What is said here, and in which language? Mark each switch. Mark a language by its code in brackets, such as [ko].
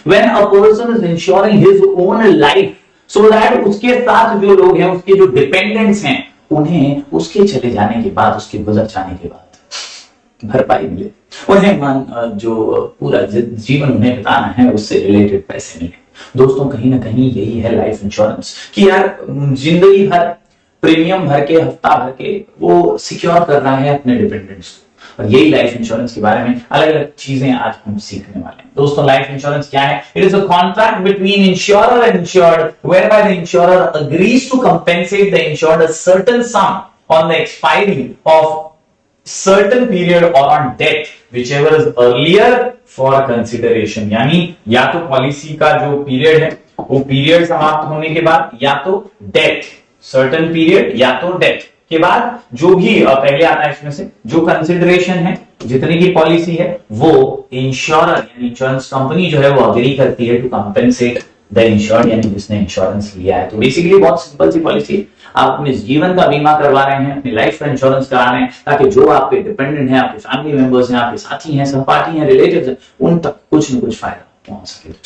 [en] when a person is insuring his own life so that [hi] उसके साथ जो लोग हैं, उसके जो डिपेंडेंट्स हैं, उन्हें उसके चले जाने के बाद, उसके गुजर जाने के बाद भरपाई मिले, उन्हें जो पूरा जीवन उन्हें बिताना है उससे रिलेटेड पैसे मिले। दोस्तों, कहीं ना कहीं यही है लाइफ इंश्योरेंस कि यार जिंदगी भर प्रीमियम भर के, हफ्ता भर के वो सिक्योर कर रहा है अपने डिपेंडेंट्स को। और यही लाइफ इंश्योरेंस के बारे में अलग अलग चीजें आज हम सीखने वाले हैं। दोस्तों, लाइफ इंश्योरेंस क्या है? [en] It is a contract between insurer and insured whereby the insurer agrees to compensate the insured a certain sum on the expiry of certain period or on death whichever is earlier for consideration। [hi] यानी या तो policy का जो period है वो period समाप्त होने के बाद, या तो डेथ, सर्टेन पीरियड या तो डेथ के बाद, जो भी पहले आता है इसमें से जो कंसिडरेशन है, जितनी की पॉलिसी है, वो इंश्योरर यानी इंश्योरेंस कंपनी जो है वो अग्री करती है [en] to compensate the insured, [hi] यानी जिसने इंश्योरेंस लिया है। तो बेसिकली बहुत सिंपल सी पॉलिसी, आप अपने जीवन का बीमा करवा रहे हैं, अपनी लाइफ का इंश्योरेंस करा रहे हैं, ताकि जो आपके डिपेंडेंट हैं, आपके फैमिली मेंबर्स हैं, आपके साथी हैं, सहपाठी हैं, रिलेटिव्स हैं, उन तक कुछ न कुछ फायदा पहुंच सके।